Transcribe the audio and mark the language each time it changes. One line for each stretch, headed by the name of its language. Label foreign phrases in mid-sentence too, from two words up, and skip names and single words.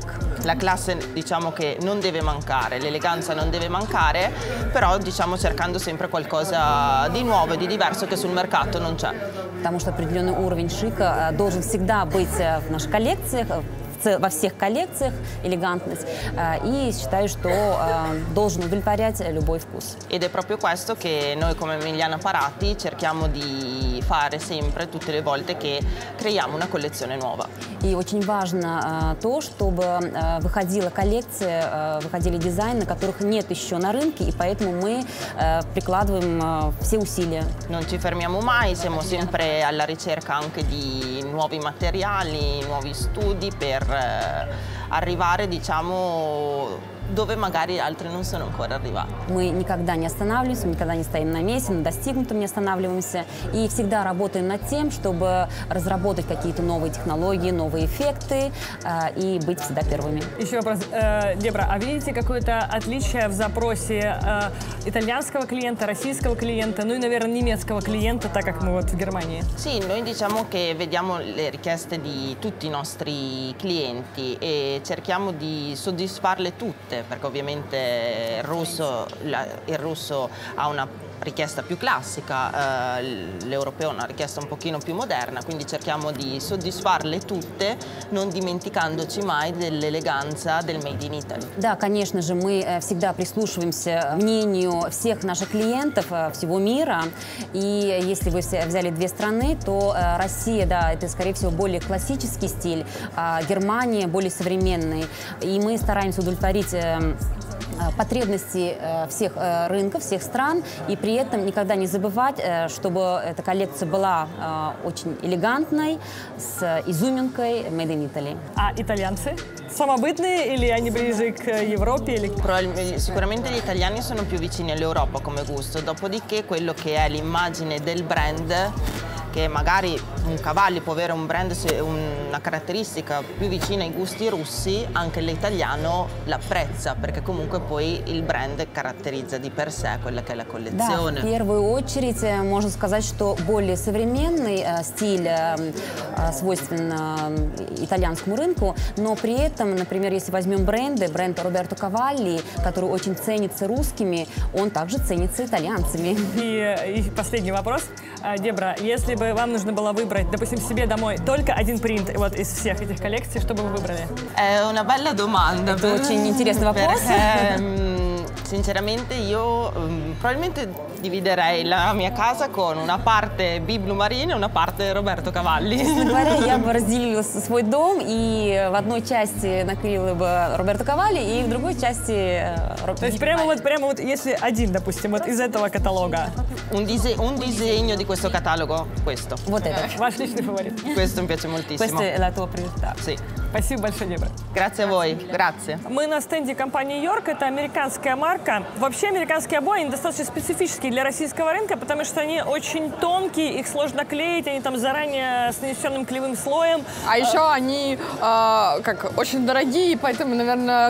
Italian: La classe, diciamo che non deve mancare, l'eleganza non deve mancare, però diciamo cercando sempre qualcosa di nuovo e di diverso che sul mercato non c'è.
Russian: Потому что определенный уровень шика должен всегда быть в наших коллекциях, во всех коллекциях, элегантность. И считаю, что должен удовлетворять любой вкус.
Italian: Ed è proprio questo che noi come Emiliana Parati cerchiamo di fare sempre, tutte le volte che creiamo una collezione nuova.
Russian: И очень важно то, чтобы выходила коллекция, выходили дизайны, которых нет еще на рынке, и поэтому мы прикладываем все усилия.
Italian: Non ci fermiamo mai, siamo sempre alla ricerca anche di nuovi materiali, nuovi studi per arrivare, diciamo, dove magari altri non sono ancora arrivati.
Russian: Мы никогда не останавливаемся, никогда не стоим на месте, на достигнутом не останавливаемся и всегда работаем над тем, чтобы разработать какие-то новые технологии, новые эффекты и быть всегда первыми. Еще вопрос. Дебра, а видите какое-то отличие в запросе итальянского клиента, российского клиента, ну и, наверное, немецкого клиента, так как мы вот в Германии?
Italian: Sì, noi diciamo che vediamo le richieste di tutti i nostri clienti e cerchiamo di soddisfarle tutte, perché ovviamente il russo ha una richiesta più classica, l'europeo ha una richiesta un pochino più moderna, quindi cerchiamo di soddisfarle tutte, non dimenticandoci mai dell'eleganza del
English: Made in Italy.
Russian: Да, конечно же, мы всегда прислушиваемся к мнению всех наших клиентов всего мира. И если вы взяли две страны, то Россия, да, это, скорее всего, более классический стиль, а Германия более современный. И мы стараемся удовлетворить потребности всех рынков, всех стран, и при этом никогда не забывать, чтобы эта коллекция была очень элегантной, с изюминкой
English: Made in Italy.
Russian: А итальянцы? Самобытные или они ближе к Европе? Или...
Italian: Sicuramente gli italiani sono più vicini all'Europa come gusto, dopodiché quello che è l'immagine del brand, che magari un Cavalli può avere un brand, un una caratteristica più vicina ai gusti russi, anche l'italiano l'apprezza, perché comunque poi il brand caratterizza di per sé quella che è la
Russian: Да,
Italian: collezione.
Russian: в первую очередь можно сказать, что более современный стиль свойственен итальянскому рынку, но при этом, например, если возьмем бренд Роберто Кавалли, который очень ценится русскими, он также ценится итальянцами. И последний вопрос. Дебра, если бы вам нужно было выбрать, допустим, себе домой только один принт вот из всех этих коллекций, что бы вы выбрали?
Italian: È una bella domanda.
Russian: Это очень интересный вопрос.
Italian: Sinceramente io probabilmente dividerei la mia casa con una parte Biblu Marine e una parte Roberto Cavalli.
Russian: Честно говоря, я бы разделила свой дом и в одной части наклеила бы Роберто Кавалли и в другой части То есть прямо вот, если один, допустим, вот из этого каталога.
Italian: Un disegno di questo catalogo, questo.
Russian: Вот это. Ваш личный фаворит.
Italian: Questo mi piace moltissimo. Questa è la tua priorità. Sì.
Russian: Спасибо большое, Дебра.
Italian: Grazie a voi, grazie.
Russian: Мы на стенде компании York. Это американская марка. Вообще американские обои, они достаточно специфические для российского рынка, потому что они очень тонкие, их сложно клеить, они там заранее с нанесенным клеевым слоем. А еще они как очень дорогие, поэтому, наверное,